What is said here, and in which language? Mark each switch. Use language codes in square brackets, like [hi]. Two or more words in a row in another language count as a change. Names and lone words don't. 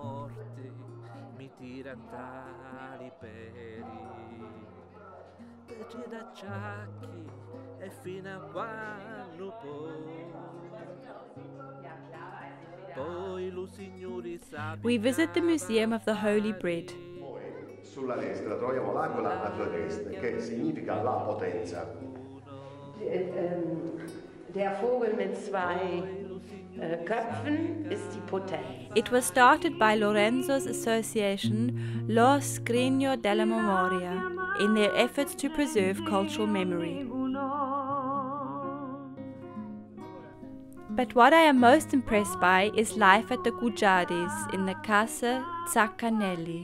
[en] We visit the Museum of the Holy Bread. [it] Sulla destra troviamo l'agola a due teste, che significa la potenza. [de] Der Vogel mit zwei Köpfen ist die Potenz. [en] It was started by Lorenzo's association Lo Scrigno della Memoria in their efforts to preserve cultural memory. But what I am most impressed by is life at the Gucciardis in the Casa Zaccanelli.